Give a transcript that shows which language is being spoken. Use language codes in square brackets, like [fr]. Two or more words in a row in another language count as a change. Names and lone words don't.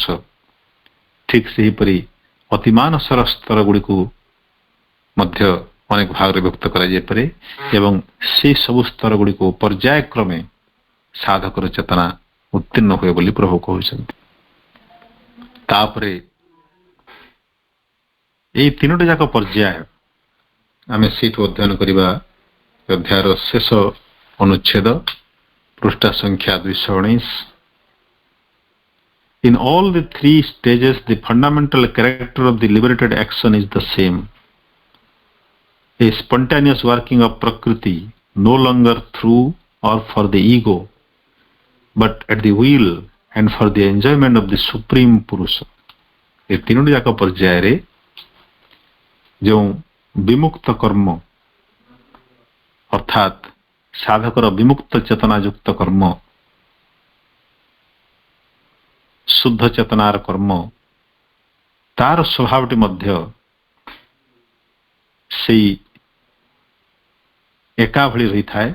[or] ଠିକ୍ ସେହିପରି ଅତିମାନସର ସ୍ତର ଗୁଡ଼ିକୁ ମଧ୍ୟ ଅନେକ ଭାଗରେ ବ୍ୟକ୍ତ କରାଯାଇପାରେ ଏବଂ ସେହି ସବୁ ସ୍ତର ଗୁଡ଼ିକୁ ପର୍ଯ୍ୟାୟକ୍ରମେ ସାଧକର ଚେତନା ଉତ୍ତୀର୍ଣ୍ଣ ହୁଏ ବୋଲି ପ୍ରଭୁ କହୁଛନ୍ତି। ତାପରେ ଏହି 3ଟି ଯାକ ପର୍ଯ୍ୟାୟ ଆମେ ସେଇଠୁ ଅଧ୍ୟୟନ କରିବା। ଅଧ୍ୟାୟର ଶେଷ ଅନୁଚ୍ଛେଦ ପୃଷ୍ଠା ସଂଖ୍ୟା 219। [en] In all the 3 stages, the fundamental character of the liberated action is the same. A spontaneous working of Prakriti, no longer through or for the ego, but at the will and for the enjoyment of the Supreme Purusha. [or] ଏ 3ଟି ଯାକ ପର୍ଯ୍ୟାୟରେ ଯେଉଁ ବିମୁକ୍ତ କର୍ମ ଅର୍ଥାତ୍ ସାଧକର ବିମୁକ୍ତ ଚେତନାଯୁକ୍ତ କର୍ମ, ଶୁଦ୍ଧ ଚେତନାର କର୍ମ, ତାର ସ୍ୱଭାବଟି ମଧ୍ୟ ସେଇ ଏକା ଭଳି ରହିଥାଏ।